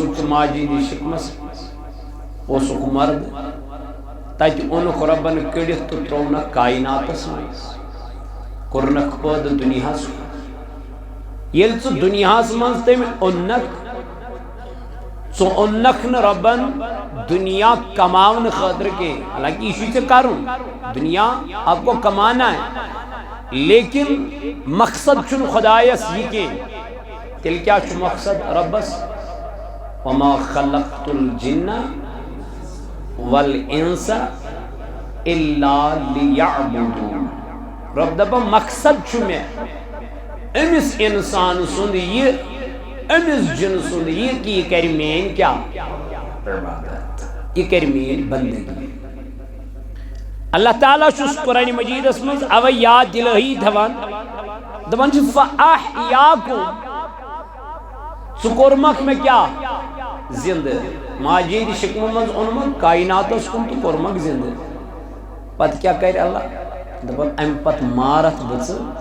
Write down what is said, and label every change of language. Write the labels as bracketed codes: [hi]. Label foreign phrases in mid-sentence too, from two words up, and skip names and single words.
[ks] ژٕ ماجہِ ہِنٛدِس شِکمس اوسُکھ مرد تتہِ اوٚنُکھ رۄبن کٔڑِتھ تہٕ ترٛوونکھ کایناتس منٛز کوٚرنکھ پٲدٕ دُنیاہس ییٚلہِ ژٕ دُنیاہس منٛز تٔمۍ اوٚنکھ ژٕ اوٚنکھ نہٕ رۄبن دنیا کماونہٕ خٲطرٕ کینٛہہ حالانکہ یہِ چھُے ژےٚ کرُن [ur] دنیا آپ کو کمانا ہے [ks] لیکن مقصد چھُنہٕ خۄدایس یہِ کینٛہہ تیٚلہِ کیٛاہ چھُ مقصد رۄبس [ar] وما خلقت الجن والانس الا لیعبدون [ks] رب دپان مقصد چھُ مےٚ أمِس انسان سُنٛد یہِ أمِس جن سُنٛد یہِ کہ یہِ کرِ میٛٲنۍ کیٛاہ عبادت یہِ کرِ میٛٲنۍ بندگی اللہ تعالیٰ چھُس قرآن مجیدس منٛز اوے یاد دِلٲہی تھاوان دپان چھُ فأحیاکُم ژٕ کوٚرمکھ مےٚ کیٛاہ زندٕ ماجیٖد شکمہٕ منٛز اوٚنمُت کائناتس کُن تہٕ کوٚرمکھ زندٕ پتہٕ کیٛاہ کرِ اللہ دپان امہِ پتہٕ مارتھ بہٕ ژٕ